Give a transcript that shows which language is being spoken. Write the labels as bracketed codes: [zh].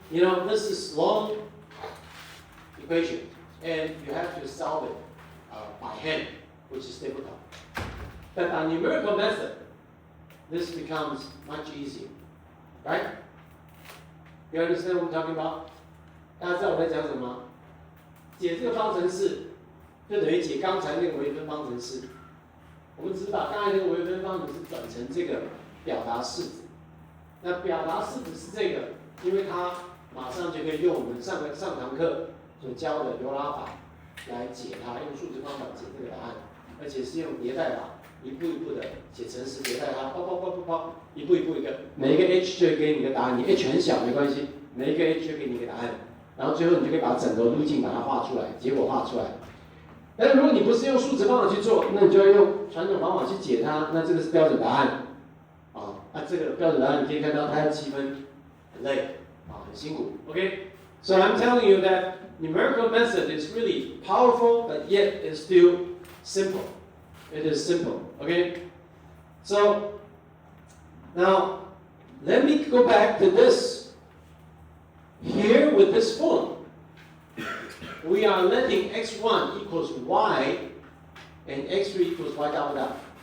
[en] You know, this is long equation, and you have to solve it by hand, which is difficult. But by numerical method, this becomes much easier, right? You understand what I'm talking about? [zh] 大家知道我在讲什么吗？解这个方程式，就等于解刚才那个微分方程式。我们只是把刚才那个微分方程式转成这个表达式子。那表达式子是这个，因为它马上就可以用我们上堂课所教的流拉法来解它，用数值方法解这个答案，而且是用迭代法，一步一步的写程式迭代它，啪，一步一步一个，每一个 h 就会给你一个答案，你 h 很小没关系，每一个 h 就给你一个答案。然后最后你就可以把整个路径把它画出来，结果画出来。但是如果你不是用数值方法去做，那你就要用传统方法去解它，那这个是标准答案。这个标准答案你可以看到它要积分，很累，很辛苦。 [en] Okay? So I'm telling you that numerical method is really powerful, but yet it's still simple. It is simple. Okay? So now let me go back to this. Here with this form, we are letting x1 equals y and x3 equals y dot dot.